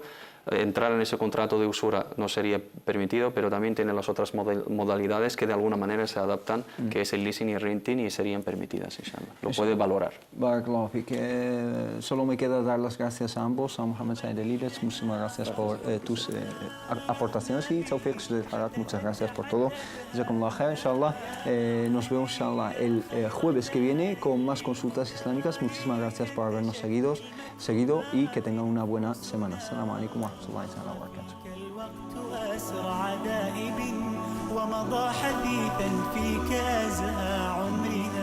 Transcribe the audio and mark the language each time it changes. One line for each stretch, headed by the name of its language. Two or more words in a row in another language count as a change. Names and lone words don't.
Spanish: Entrar en ese contrato de usura no sería permitido, pero también tiene las otras modalidades que de alguna manera se adaptan, que es el leasing y renting, y serían permitidas, inshallah. Lo puede valorar.
Arabic: بارك الله فيك.
Spanish: Solo me queda dar las gracias a ambos, a Mohamed Said Elides, muchísimas gracias por tus aportaciones, y Tawfiq Farat, muchas gracias por todo.
Arabic: جزاكم الله خير، إن شاء الله.
Spanish: Nos vemos inshallah el jueves que viene con más consultas islámicas. Muchísimas gracias por habernos seguido y que tengan una buena semana.
Arabic: السلام عليكم ورحمة الله تعالى وبركاته. الوقت أسرع دائب ومضى حثيثا فيك أزهى عمري